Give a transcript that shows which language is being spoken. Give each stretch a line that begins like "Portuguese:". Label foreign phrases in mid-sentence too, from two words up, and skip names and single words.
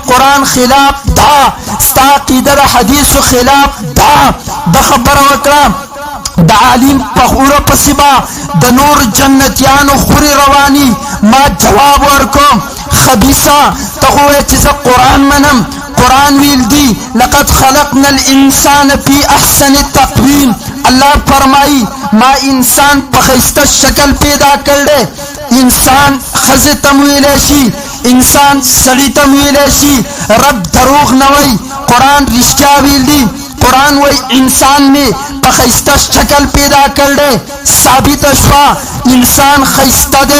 Pashto: قرآن خلاف ده ستا عقیده د حدیثو خلاف ده د خبره وکړه د عالم په خوره پسې به د نور جنتیانو خورې رواني ما جواب ورکوم خبیثه ته خو وایې چې زه قرآن منم قرآن ویل دی
Arabic: لقد خلقنا الانسان فی احسن تقویم
Pashto: اللہ فرمائی ما انسان په ښایسته شکل پیدا کړی انسان ښځې ته م ویلی شي انسان سړي ته م ویلی شي رب دروغ نه وی قرآن رښتیا ویل دی قرآن وی انسان میں په ښایسته شکل پیدا کړی ثابت شوه انسان ښایسته دی